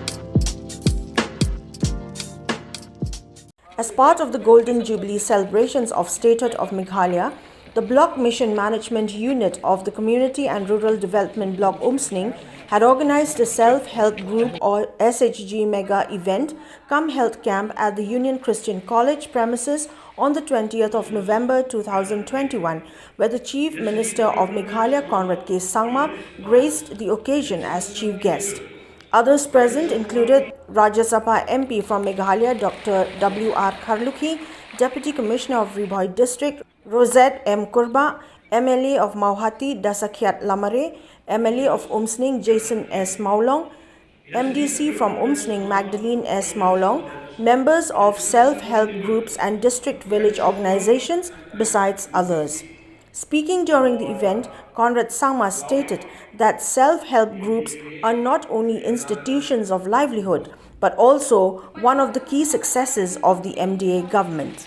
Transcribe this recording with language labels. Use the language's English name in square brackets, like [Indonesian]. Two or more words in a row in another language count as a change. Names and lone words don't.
[English] As part of the Golden Jubilee celebrations of Statehood of Meghalaya, the Block Mission Management Unit of the Community and Rural Development Block UMSNING had organized a self-help group or SHG mega event cum health camp at the Union Christian College premises on the 20th of November 2021, where the Chief Minister of Meghalaya, CONRAD SANGMA, graced the occasion as chief guest. Others present included RAJYA MP from Meghalaya, Dr. LHARLUKHI, Deputy Commissioner of Bhoi District, Rosette M. KURBAH, MLA of MAWHATI, DASAKHIAT LAMARE, MLA of UMSNING, Jason S. MAWLONG, MDC from UMSNING, Magdalene S. MAWLONG, members of self-help groups and district village organizations, besides others. Speaking during the event, CONRAD SANGMA stated that self-help groups are not only institutions of livelihood, but also one of the key successes of the MDA government.